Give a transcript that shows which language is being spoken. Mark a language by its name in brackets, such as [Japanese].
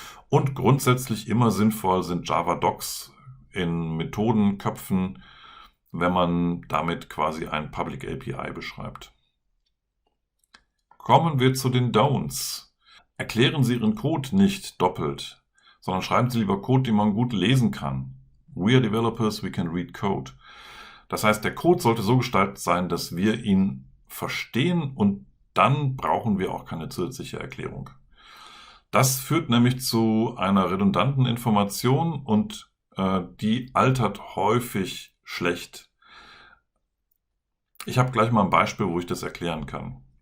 [German] Und grundsätzlich immer sinnvoll sind Java-Docs in Methodenköpfen, wenn man damit quasi ein Public API beschreibt. Kommen wir zu den Don'ts. Erklären Sie Ihren Code nicht doppelt, sondern schreiben Sie lieber Code, den man gut lesen kann. [English] We are developers, we can read code. [German] Das heißt, der Code sollte so gestaltet sein, dass wir ihn verstehen und dann brauchen wir auch keine zusätzliche Erklärung. Das führt nämlich zu einer redundanten Information und die altert häufig schlecht. Ich habe gleich mal ein Beispiel, wo ich das erklären kann.